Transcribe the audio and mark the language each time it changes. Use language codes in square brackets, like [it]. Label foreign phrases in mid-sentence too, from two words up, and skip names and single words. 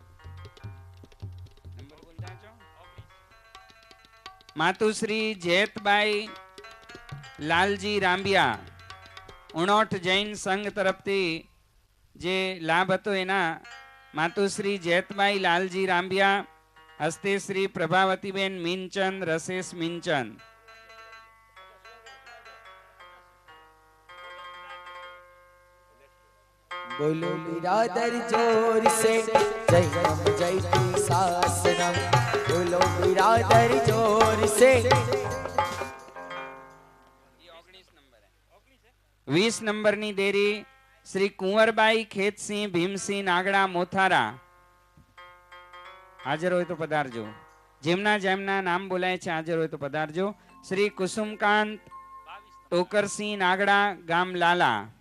[gu] માતુશ્રી જયતબાઈ લાલજી રાંબિયા ઉણોઠ જૈન સંઘ તરફથી જે લાભ હતો એના માતુશ્રી જયતબાઈ લાલજી રાંબિયા હસ્તે શ્રી પ્રભાવતીબેન મીનચંદ રસેશ મીનચંદ. [hi] बोलो बिरादर जोर से [sa] जैनम जयती शासनम. [hi] बोलो बिरादर जोर से [gu] 20 નંબરની દેરી શ્રી કુંવરબાઈ ખેતસિંહ ભીમસિંહ નાગડા મોથારા હાજર હોય તો પધારજો. જેમના જેમના નામ બોલાય છે હાજર હોય તો પધારજો. શ્રી કુસુમકાંત ટોકરસિંહ નાગડા ગામ લાલા.